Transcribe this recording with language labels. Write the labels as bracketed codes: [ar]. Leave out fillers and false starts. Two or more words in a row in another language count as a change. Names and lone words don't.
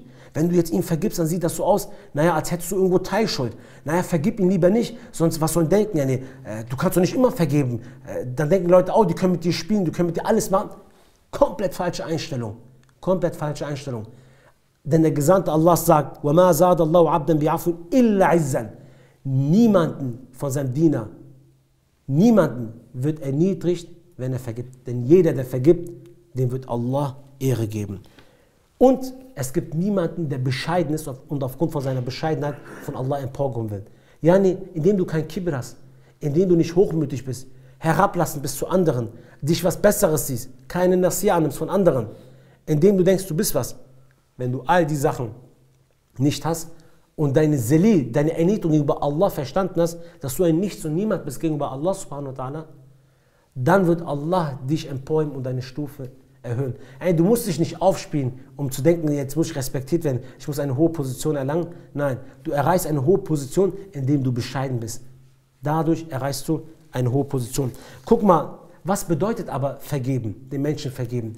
[de] Wenn du jetzt ihm vergibst, dann sieht das so aus, naja, als hättest du irgendwo Teilschuld. Naja, vergib ihn lieber nicht, sonst was sollen denken? Ja, nee, du kannst doch nicht immer vergeben. Dann denken Leute, oh, die können mit dir spielen, die können mit dir alles machen. Komplett falsche Einstellung. Komplett falsche Einstellung. Denn der Gesandte Allah sagt, [ar] وَمَا زَادَ اللَّهُ عَبْدًا بِعَفْوٍ إِلَّا عِزًّا. [de] Niemanden von seinem Diener, niemanden wird erniedrigt, wenn er vergibt. Denn jeder, der vergibt, dem wird Allah Ehre geben. Und es gibt niemanden, der bescheiden ist und aufgrund von seiner Bescheidenheit von Allah emporkommen will. Yani, indem du kein Kibr hast, indem du nicht hochmütig bist, herablassend bist zu anderen, dich was Besseres siehst, keine Nasir annimmst von anderen, indem du denkst, du bist was. Wenn du all die Sachen nicht hast und deine Zelil, deine Erniedrigung gegenüber Allah verstanden hast, dass du ein Nichts und Niemand bist gegenüber Allah [ar] سبحانه وتعالى, [de] dann wird Allah dich emporheben und deine Stufe erhöhen. Du musst dich nicht aufspielen, um zu denken, jetzt muss ich respektiert werden, ich muss eine hohe Position erlangen. Nein, du erreichst eine hohe Position, indem du bescheiden bist. Dadurch erreichst du eine hohe Position. Guck mal, was bedeutet aber vergeben, dem Menschen vergeben?